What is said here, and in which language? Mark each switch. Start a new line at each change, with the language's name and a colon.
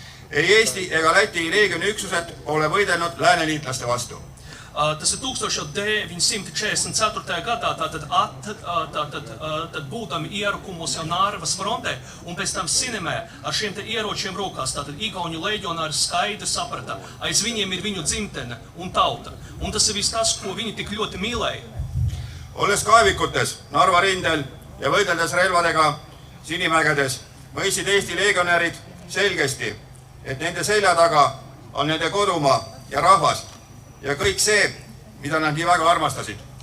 Estonian: Ei Eesti ega Läti leegioni üksused ole võidelnud lääneliitlaste vastu.
Latvian: Tas ir 1944. gadā, tātad būdami ierukumos jau Nārvas frontē un pēc tam Sinemē ar šiem te ieročiem rokās, tātad igauņu leģionāri skaidri saprata, aiz viņiem ir viņu dzimtene un tauta. Un tas ir viss tas, ko viņi tik ļoti mīlēja.
Estonian: Olles kaevikutes Narva rindel ja võideldes relvadega Sinimägedes, mõistsid Eesti leegionärid selgesti, et nende selja taga on nende kodumaa ja rahvas ja kõik see, mida nad nii väga armastasid.